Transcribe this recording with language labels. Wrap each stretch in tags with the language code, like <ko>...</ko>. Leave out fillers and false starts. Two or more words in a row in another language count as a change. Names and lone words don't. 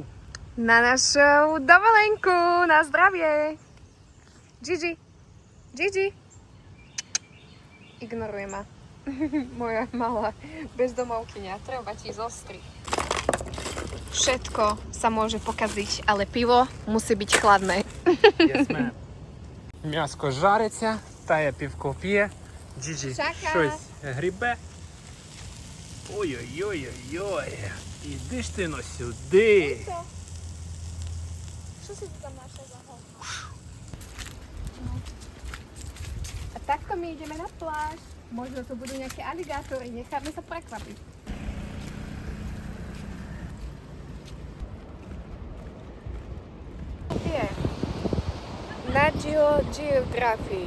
<sk>Na našu dovolenku, na zdravie. Gigi, Gigi. Ignoruje ma. Moja malá bezdomovkyňa, treba ti zostriť. Všetko sa môže pokaziť, ale pivo musí byť chladné.</sk> <uk>Ясме. М'яско жариться, Тая півко п'є, Gigi щось грібе. Ой-ой-ой-ой-ой. Іди ж ти но сюди.</uk> <sk>Čo si tu tam našiel za hovno? A takto my ideme na pláž. Možno tu budú nejaké aligátory, necháme sa prekvapiť. Je Nat Geo Geography.</sk>